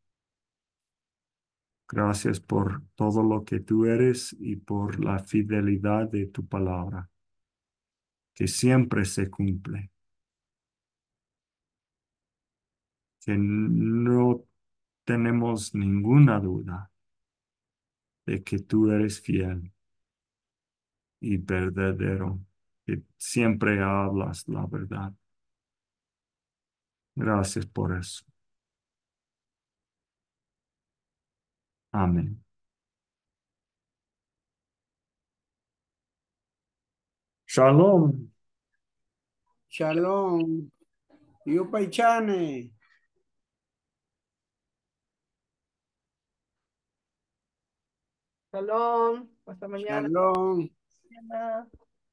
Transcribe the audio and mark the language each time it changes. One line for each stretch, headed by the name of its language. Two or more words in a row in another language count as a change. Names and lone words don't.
Spanish: Gracias por todo lo que tú eres y por la fidelidad de tu palabra, que siempre se cumple, que no tenemos ninguna duda de que tú eres fiel y verdadero, que siempre hablas la verdad. Gracias por eso. Amén. Shalom. Shalom. Yupaichane. Shalom, hasta mañana. Shalom. Mañana.